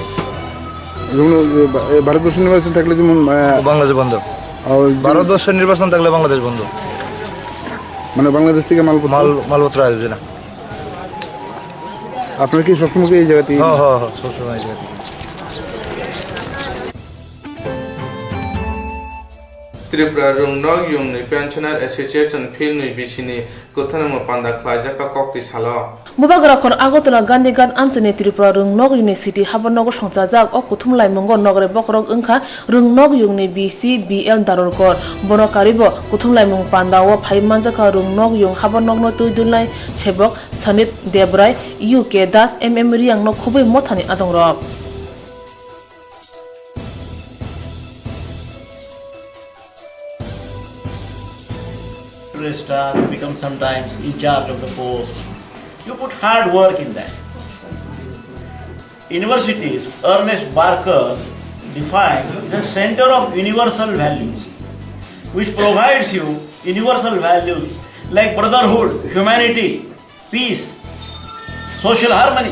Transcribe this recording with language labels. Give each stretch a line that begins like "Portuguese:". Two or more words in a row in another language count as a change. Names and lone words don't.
Bangla: ভারতবর্ষ নির্বাচন থাকলে যেমন বাংলাদেশ বন্ধ ভারতবর্ষের নির্বাচন থাকলে বাংলাদেশ বন্ধ মানে বাংলাদেশ থেকে মালপত্র আসবে না আপনার কি সবসময় এই জায়গাতে হ্যাঁ সবসময় এই জায়গাতে
Kok Borok: Tripura rung nog yung ni
English: pensioner association
Kok Borok: phil ni bisini Koktwma panda khlajaka kokti salo Bubagra khor agotla Gandhi Ghat Amchani Tripura rung nog university habanogor songchajak o Koktwma mongo nogre bokrok wngkha rung nog yung ni BC BL darorkor bono karibo Koktwma mong panda o phai manjaka rung nog yung habanogno tuidulnai sebok Sanit Debrai UK Das MM riang no khubui mothani adongrok
English: star, you become sometimes in charge of the post. You put hard work in that. Universities, Ernest Barker defined the center of universal values, which provides you universal values like brotherhood, humanity, peace, social harmony.